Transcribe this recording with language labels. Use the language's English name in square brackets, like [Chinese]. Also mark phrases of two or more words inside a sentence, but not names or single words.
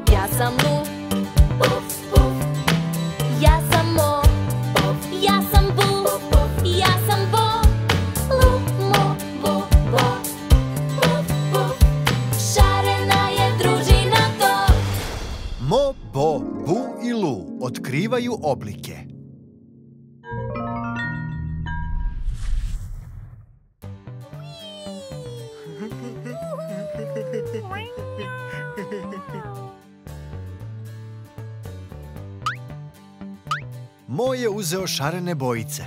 [Croatian] sam Lu. Puf, puf. Ja sam Mo. Ja sam Bu. Ja sam Bo. Lu, Mo, Bo, Bo. Puf, puf. Šarena je družina to. Mo, Bo, Bu i Lu otkrivaju oblike. Mo je uzeo šarene bojice.